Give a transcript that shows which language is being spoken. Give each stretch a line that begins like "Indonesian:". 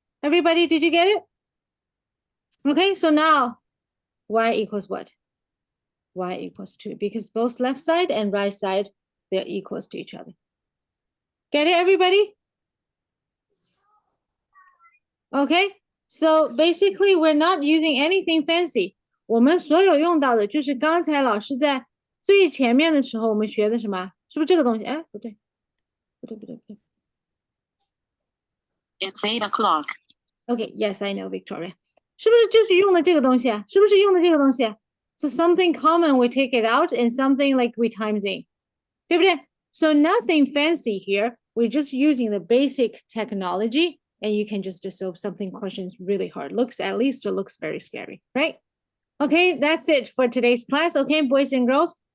English: Everybody, did you get it? Okay, so now y equals what? Y equals 2, because both left side and right side, they're equals to each other. Get it, everybody? Okay, so basically we're not using anything fancy.
Chinese: 我们所有用到的就是刚才老师在最前面的时候我们学的什么？是不是这个东西？哎，不对，不对，不对，不对。
English: It's 8 o'clock. Okay, yes, I know, Victoria.
Chinese: 是不是就是用的这个东西啊？是不是用的这个东西啊？
English: So something common, we take it out, and something like we times in.
Chinese: 对不对?
English: So nothing fancy here. We're just using the basic technology, and you can just solve something questions really hard. At least it looks very scary, right? Okay, that's it for today's class. Okay, boys and girls.